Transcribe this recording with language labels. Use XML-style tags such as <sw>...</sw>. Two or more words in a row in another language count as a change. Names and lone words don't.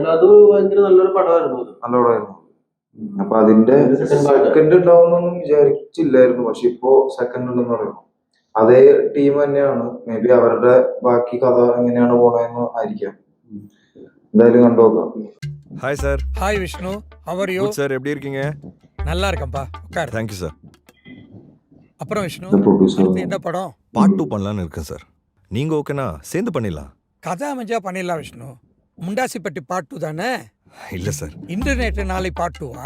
<ml>നല്ലൊരു പടമായിരുന്നു. നല്ല പടമായിരുന്നു. അപ്പൊ അതിന്റെ സെക്കൻഡ് ഉണ്ടാവുന്നൊന്നും വിചാരിച്ചില്ലായിരുന്നു. പക്ഷെ ഇപ്പോ സെക്കൻഡ് ഉണ്ടെന്ന് പറയുന്നു. അതേ ടീം തന്നെയാണ്.</ml> <en>maybe</en> <ml>അവരുടെ ബാക്കി കഥ എങ്ങനെയാണ് പോണെന്ന് ആയിരിക്കാം. എന്തായാലും കണ്ടുനോക്കാം.</ml> <en>hi sir.</en> <ta>ஹாய் விஷ்ணு,</ta> <en>How are you? good sir,</en> <ta>எப்படி இருக்கீங்க? நல்லா இருக்கேன்ப்பா, உட்கார்.</ta> <en>thank you sir.</en> <ta>அப்புறம் விஷ்ணு,</ta> <en>The producer.</en> <ta>அடுத்து என்ன படம்? பார்ட் 2 பண்ணலாம்னு இருக்கேன் சார். நீங்க ஓகேனா சேர்ந்து பண்ணிடலாம். கதை அமைஞ்சா பண்ணிடலாம் விஷ்ணு. முண்டாசிப்பட்டி பார்ட் 2 தானே? இல்ல சார். இன்டர்நெட் நாளை பார்ட் 2வா?</ta>